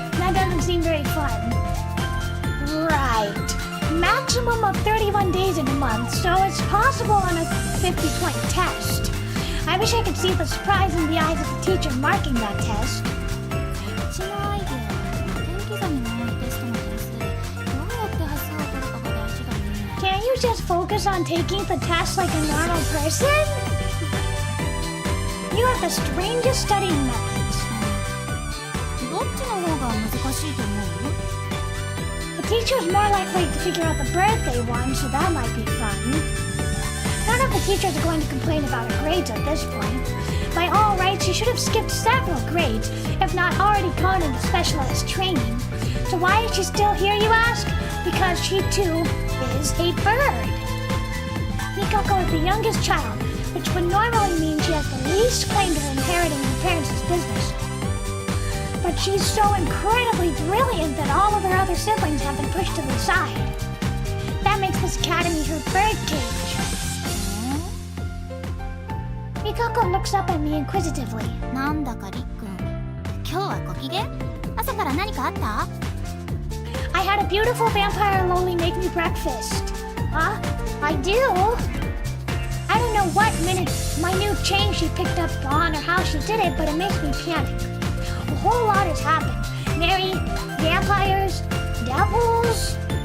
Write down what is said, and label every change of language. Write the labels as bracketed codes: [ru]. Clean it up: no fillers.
[en] That doesn't seem very fun. Right. Maximum of 31 days in a month, so it's possible on a 50-point test. I wish I could see the surprise in the eyes of the teacher marking that test. [ja] うちのアイデア、点刻みの多いテストの点数、どうやって端数を取るかが大事だね。 [en] Can't you just focus on taking the test like a normal person? You have the strangest studying methods. [ja] どっちの方が難しいと思う？ [en] The teacher's more likely to figure out the birthday one, so that might be fun. None of the teachers are going to complain about her grades at this point. By all rights, she should have skipped several grades, if not already gone into specialized training. So why is she still here, you ask? Because she too is a bird. Mikako is the youngest child, which would normally mean she has the least claim to inheriting her parents' business. But she's so incredibly brilliant that all of her other siblings have been pushed to the side. That makes this academy her bird cage. Mikako looks up at me inquisitively. [ja] なんだかりっくん、今日はご機嫌？朝から何かあった？ [en] I had a beautiful vampire loli make me breakfast. Huh? I do? I don't know what minute change she picked up on or how she did it, but it makes me panic. A whole lot has happened. Mary, vampires, devils.